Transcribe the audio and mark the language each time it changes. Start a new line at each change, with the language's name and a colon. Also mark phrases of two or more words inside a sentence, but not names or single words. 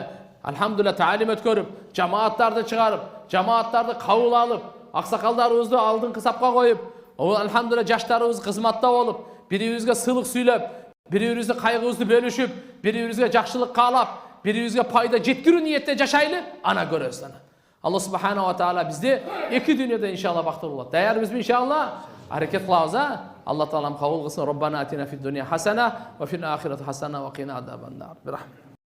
Kyrgyz: Алхамдулилlah таалим өткөрүп, жамааттарды чыгарып, жамааттарды кабыл алып, аксакалдарыбызды алдыңкы сапка коюп, алхамдулилlah жаштарыбыз кызматта болуп, бирибизге сыйлык сүйлөп, бирибизге кайгыбызды бөлүшүп, бирибизге жакшылык каалап, бирибизге пайда жеткирүү ниетте жашайлы, ана көрөбүз ана. Алла
Arabic: سبحانه وتعالى
Kyrgyz: бизди эки дүйнөдө иншалла бактылуу кылат. Даярбызбы иншалла? Аракет кылабыз, а? Алла таалам кабыл кылсын.
Arabic: ربنا آتنا في الدنيا حسنة وفي الآخرة حسنة وقنا عذاب النار.